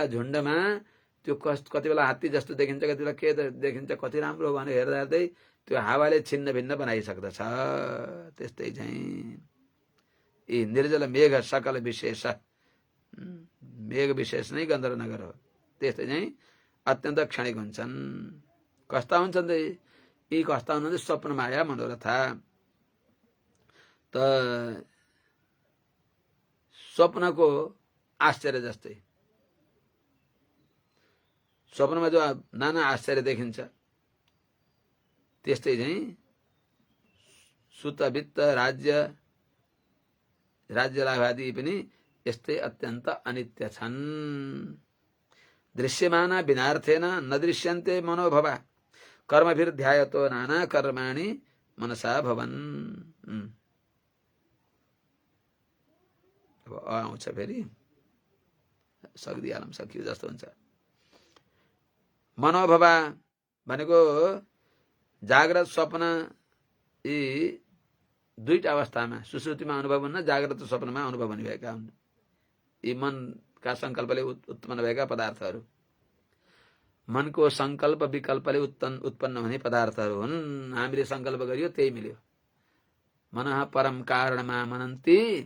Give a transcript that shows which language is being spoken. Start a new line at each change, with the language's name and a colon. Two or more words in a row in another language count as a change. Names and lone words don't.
Nepali: झुण्डमा त्यो कति बेला हात्ती जस्तो देखिन्छ कति बेला के देखिन्छ कति राम्रो भनेर हेर्दा हेर्दै त्यो हावाले छिन्न भिन्न बनाइसक्दछ त्यस्तै चाहिँ यी निर्जल मेघ सकल विशेष मेघ विशेष नै गन्धर्व नगर हो त्यस्तै चाहिँ अत्यन्त क्षणिक हुन्छन् कस्ता हुन्छन् यी कस्ता हुनुहुन्छ
Sanskrit: स्वप्न माया मनोरथा
Nepali: त स्वप्नको आश्चर्य जस्तै स्वप्नमा जो नाना आश्चर्य देखिन्छ त्यस्तै चाहिँ सुत वित्त राज्य लाभ आदि पनि यस्तै अत्यन्त अनित्य छन्
Sanskrit: दृश्यमाना विनार्थेन न दृश्यन्ते मनोभवा कर्मभिर्ध्यायतो नाना कर्माणि मनसा भवन
Nepali: अब आउँछ फेरि सक्दिहालौँ सकियो जस्तो हुन्छ मनोभवा भनेको जाग्रत स्वप्न यी दुईटा अवस्थामा सुसुप्तिमा अनुभव हुन्न जाग्रत स्वप्नमा अनुभव हुने भएका हुन् यी मनका सङ्कल्पले उत्पन्न भएका पदार्थहरू मनको सङ्कल्प विकल्पले उत्पन्न हुने पदार्थहरू हुन् हामीले सङ्कल्प गरियो त्यही मिल्यो
Sanskrit: मनः परम कारणमा मनन्ति